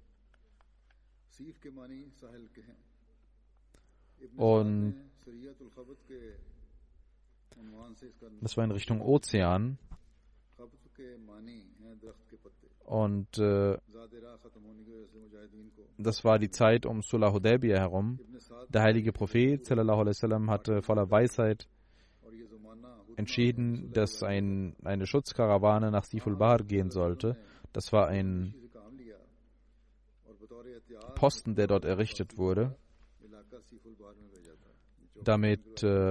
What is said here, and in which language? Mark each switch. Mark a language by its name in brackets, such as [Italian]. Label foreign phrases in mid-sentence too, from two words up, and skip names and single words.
[German] Und das war in Richtung Ozean. Und das war die Zeit um Sulh Hudaybiyah herum. Der heilige Prophet [Arabic] صلى الله عليه وسلم [German] hatte voller Weisheit entschieden, dass eine Schutzkarawane nach Siful Bahr gehen sollte. Das war ein Posten, der dort errichtet wurde, damit